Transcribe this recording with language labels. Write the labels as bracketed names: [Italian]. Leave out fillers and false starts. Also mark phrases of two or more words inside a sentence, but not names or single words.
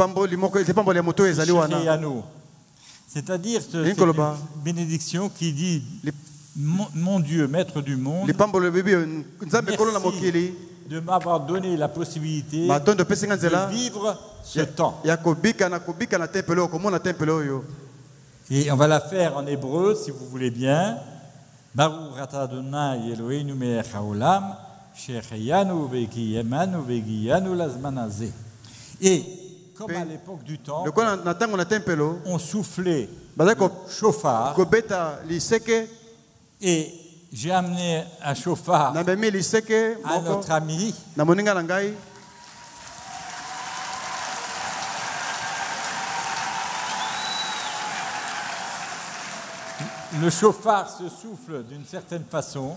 [French] C'est-à-dire c'est une bénédiction qui dit mon Dieu, maître du monde, merci de m'avoir donné la possibilité de vivre ce temps. Et on va la faire en hébreu, si vous voulez bien. [Hebrew] ברוך אתה ה' אלוהינו מלך העולם שהחיינו וקיימנו והגיענו לזמן הזה. [French] Et comme à l'époque du temple, on soufflait le chauffard. Et j'ai amené un chauffard à notre ami. Le chauffard se souffle d'une certaine façon.